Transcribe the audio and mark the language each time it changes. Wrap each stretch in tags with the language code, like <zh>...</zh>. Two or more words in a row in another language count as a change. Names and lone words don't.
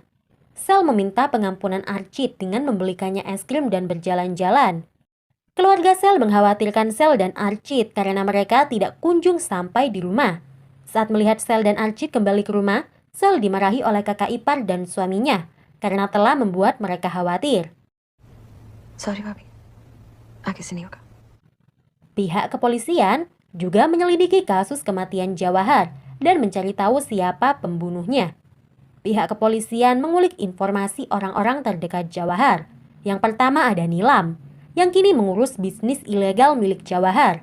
<id>Sel meminta pengampunan Archit dengan membelikannya es krim dan berjalan-jalan. Keluarga Sel mengkhawatirkan Sel dan Archit karena mereka tidak kunjung sampai di rumah. Saat melihat Sel dan Archit kembali ke rumah, Sel dimarahi oleh kakak ipar dan suaminya karena telah membuat mereka khawatir.</id> <hi>सॉरी भाभी, आगे से नहीं होगा।</hi> <id>Pihak kepolisian juga menyelidiki kasus kematian Jawahar dan mencari tahu siapa pembunuhnya. Pihak kepolisian mengulik informasi orang-orang terdekat Jawahar. Yang pertama ada Nilam, yang kini mengurus bisnis ilegal milik Jawahar.</id>